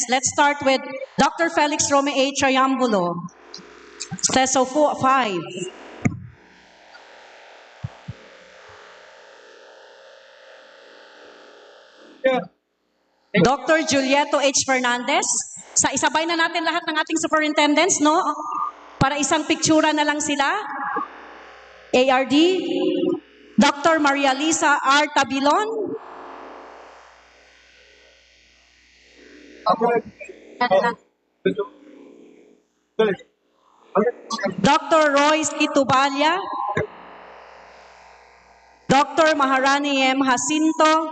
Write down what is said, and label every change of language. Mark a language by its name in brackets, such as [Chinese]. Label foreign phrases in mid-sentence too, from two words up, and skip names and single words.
[English] Let's start with Dr. Felix Rome A. Triambulo, CESO 5. Dr. Julieto H. Fernandez. [Filipino] Sa isabay na natin lahat ng ating superintendents, no? Para isang pictura na lang sila. ARD. Dr. Maria Lisa R. Tabilon. Dr. Roy C. Tubalia. Dr. Maharani M. Jacinto.